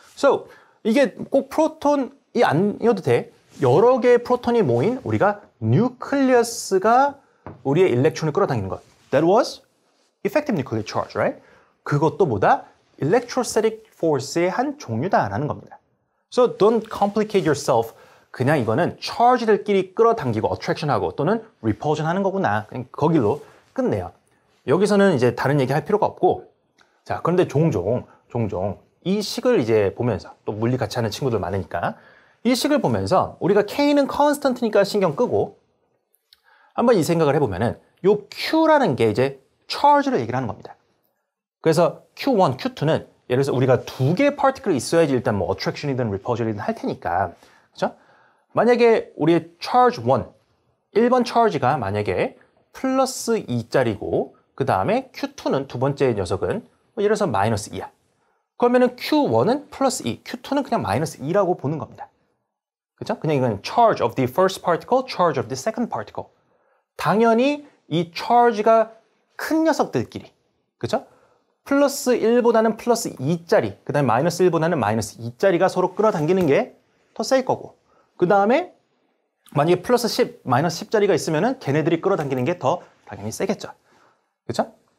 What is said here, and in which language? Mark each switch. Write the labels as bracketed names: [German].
[Korean] So, 이게 꼭 프로톤이 아니어도 돼. 여러 개의 프로톤이 모인 우리가 nucleus가 우리의 일렉트론을 끌어당기는 것. [English] That was effective nuclear charge, right? [Korean] 그것도 뭐다? electrostatic force의 한 종류다라는 겁니다. [English] So, don't complicate yourself. [Korean] 그냥 이거는 charge들끼리 끌어당기고 attraction하고 또는 repulsion 하는 거구나. 그냥 거길로 끝내요. 여기서는 이제 다른 얘기 할 필요가 없고 자, 그런데 종종 이 식을 이제 보면서 또 물리 같이 하는 친구들 많으니까 이 식을 보면서 우리가 K는 constant니까 신경 끄고 한번 이 생각을 해보면은 요 Q라는 게 이제 charge를 얘기를 하는 겁니다. 그래서 Q1, Q2는 예를 들어서 우리가 2개의 파티클이 있어야지 일단 뭐 attraction이든 repulsion이든 할 테니까 그렇죠? 만약에 우리의 charge 1번 charge가 만약에 플러스 2짜리고 그 다음에 Q2는 두 번째 녀석은 예를 들어서 마이너스 2야. 그러면은 Q1은 플러스 2, Q2는 그냥 마이너스 2라고 보는 겁니다. 그죠? 그냥 이건 [English] charge of the first particle, charge of the second particle. [Korean] 당연히 이 charge가 큰 녀석들끼리, 그죠? 플러스 1보다는 플러스 2짜리, 그 다음에 마이너스 1보다는 마이너스 2짜리가 서로 끌어당기는 게 더 셀 거고, 그 다음에 만약에 플러스 10, 마이너스 10짜리가 있으면은 걔네들이 끌어당기는 게 더 당연히 세겠죠. 그죠?